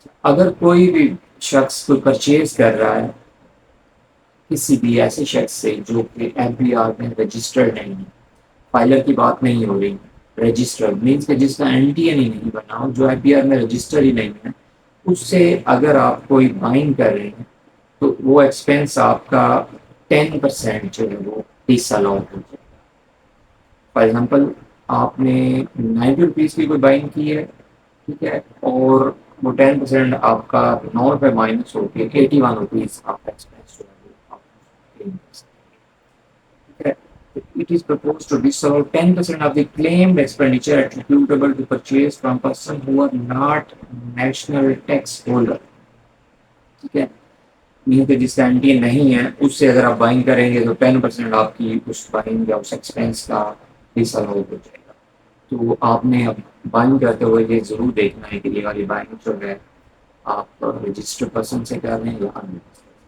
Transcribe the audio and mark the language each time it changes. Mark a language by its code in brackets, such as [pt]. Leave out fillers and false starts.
[ur] اگر کوئی بھی شخص کوئی پرچیز کر رہا ہے کسی بھی ایسے شخص سے جو کہ ایف بی آر میں رجسٹرڈ نہیں ہے, فائلر کی بات نہیں ہو رہی, رجسٹرڈ مینس کہ جس کا این ٹی این ہی نہیں بنا ہو, جو ایف بی آر میں رجسٹر ہی نہیں ہے, اس سے اگر آپ کوئی بائنگ کر رہے ہیں تو وہ ایکسپینس آپ کا 10% جو ہے وہ ڈس الاؤ ہو جائے گا. فار ایگزامپل آپ نے 90 روپیز کی کوئی بائنگ کی ہے ٹھیک ہے اور وہ 10% آپ کا 9 روپے مائنس ہو کے 81 روپیز آپ کا ایکسپینس جو ہے وہ آپ claim کر سکتے ہیں. ٹھیک ہے, [en] it is proposed to disallow 10% of the claimed expenditure attributable to purchase from person who are not national tax holder. [ur] ٹھیک ہے, کہ جس کا این ٹی این نہیں ہے اس سے اگر آپ بائنگ کریں گے تو 10% آپ کی اس بائنگ یا اس ایکسپینس کا ڈس الاؤ ہو جائے گا. تو آپ نے اب بائنگ کرتے ہوئے یہ ضرور دیکھنا ہے کہ یہ والی بائنگ جو ہے آپ رجسٹرڈ پرسن سے کر رہے ہیں یا ان رجسٹرڈ.